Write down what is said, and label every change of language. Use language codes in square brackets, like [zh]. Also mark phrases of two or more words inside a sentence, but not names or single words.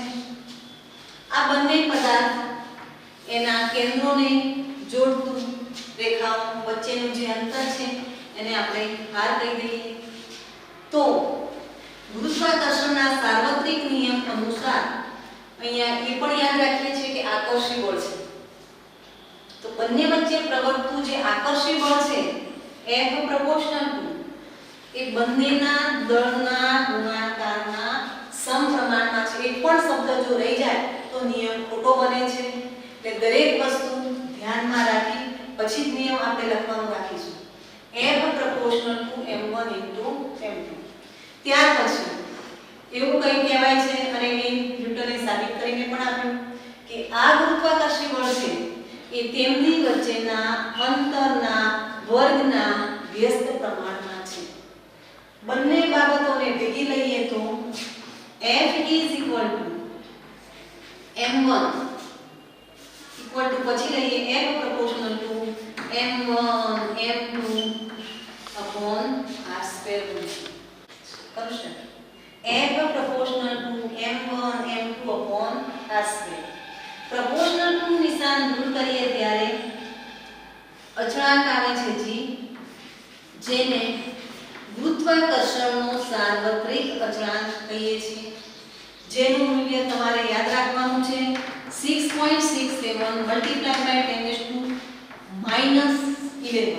[gu] આ બંને પદાર્થ એના કેન્દ્રોને જોડતું રેખાઓ વચ્ચેનું જે અંતર છે એને આપણે r કહી દઈએ. તો ગુરુત્વાકર્ષણના અહીંયા એ પણ યાદ રાખીએ છીએ કે આકર્ષી બળ છે, તો બંને વચ્ચે પ્રવર્તતું જે આકર્ષી બળ છે [en] F proportional to [gu] એ બંનેના દળના ગુણાકારના સમપ્રમાણમાં છે. એક પણ શબ્દ જો રહી જાય તો નિયમ ખોટો બને છે. એટલે દરેક વસ્તુ ધ્યાનમાં રાખી પછી જ નિયમ આપણે લખવાનું રાખીશું. [en] F proportional to m1 into m2. [gu] ત્યાર પછી એવું કંઈ કહેવાય છે અને એ ન્યૂટને સાબિત કરીને પણ આપ્યું કે આ ગુરુત્વાકર્ષી બળ છે એ તેમની વચ્ચેના અંતરના વર્ગના વ્યસ્ત પ્રમાણમાં છે. બંને બાબતોને ભેગી લઈએ તો [en] F is equal to m1 equal to [gu] પછી લઈએ [en] F proportional to m1 m2 upon r square [gu] કરશે. [en] F proportional to m1 m2 upon r square. proportional to [gu] નિશાન દૂર કરીએ ત્યારે અચળાંક આવે છે g, જેને ગુરુત્વાકર્ષણનો સાર્વત્રિક અચળાંક કહીએ છીએ, જેનું મૂલ્ય તમારે યાદ રાખવાનું છે 6.67 [en] multiply by [gu] 10⁻⁻11.